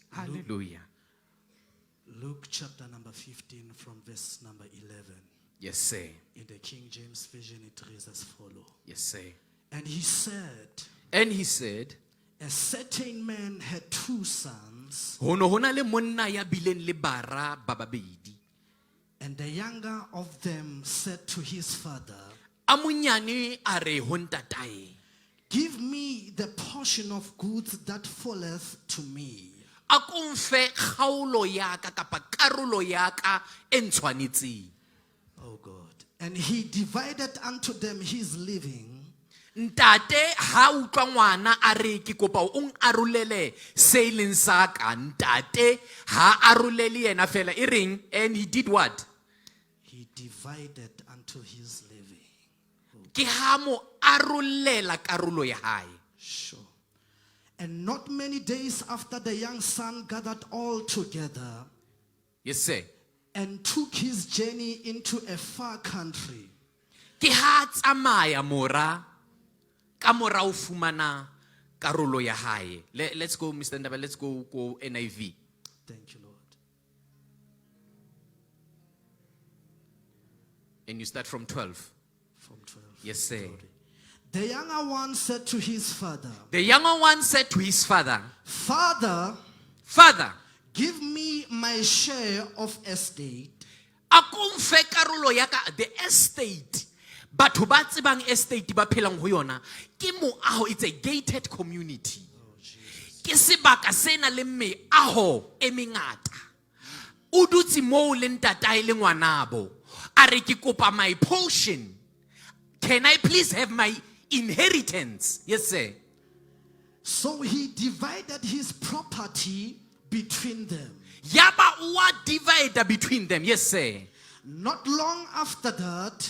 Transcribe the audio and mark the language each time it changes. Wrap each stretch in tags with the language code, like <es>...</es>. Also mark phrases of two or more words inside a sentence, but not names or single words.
<en>Hallelujah. Luke chapter number 15 from verse number 11. Yes, sir. In the King James Version, it reads as follows. Yes, sir. And he said, a certain man had two sons,</en> <st>Hono hona le monna ya bileng le bara ba babedi.</st> <en>and the younger of them said to his father,</en> <st>A monyane a re ho ntatae,</st> <en>give me the portion of goods that falleth to me.</en> <st>a ko mfe kgaolo ya ka kapa karolo ya ka e ntshwanetseng.</st> <en>Oh God. And he divided unto them his living.</en> <st>Ntate ha utlwa ngwana a re ke kopa o arolele se e leng sa ka, ntate ha arolele yena fela e reng,</st> <en>and he did what? He divided unto his living.</en> <st>Ke ha mo arolela karolo ya hae.</st> <en>Sure. And not many days after, the young son gathered all together Yes, sir. and took his journey into a far country.</en> <st>Ke ha tsamaya mora ka mora o fumana karolo ya hae.</st> <en>Let's go, Mr. Ndaba, let's go NIV. Thank you, Lord. And you start from 12. From 12. Yes, sir. Sorry. The younger one said to his father, The younger one said to his father, Father, Father, give me my share of estate.</en> <st>a ko mfe karolo ya ka,</st> <en>the estate.</en> <st>Batho ba tsebang estate ba phelang ho yona ke moaho,</st> <en>it's a gated community.</en> <st>Ke sebaka se na le meaho e mengata. O dutse moo le ntatae le ngwanabo. A re ke kopa</st> <en>my portion. Can I please have my inheritance? Yes, sir. So he divided his property between them.</en> <st>Yaba uwa</st> <en>divider between them. Yes, sir. Not long after that,</en>